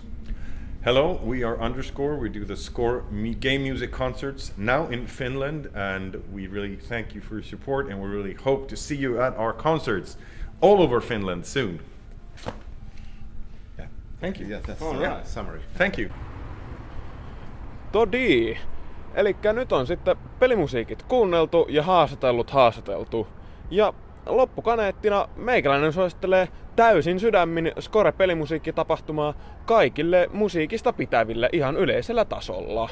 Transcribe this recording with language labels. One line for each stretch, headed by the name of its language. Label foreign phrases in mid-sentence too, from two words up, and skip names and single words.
English: Hello, we are Underscore. We do the Score game music concerts now in Finland, and we really thank you for your support, and we really hope to see you at our concerts all over Finland soon. Yeah, thank you. Yeah, that's all right. Summary. Thank you. Todii.
Finnish: Elikkä nyt on sitten pelimusiikit kuunneltu ja haastateltu. Ja loppukaneettina meikäläinen suosittelee täysin sydämin Score-pelimusiikkitapahtumaa kaikille musiikista pitäville ihan yleisellä tasolla.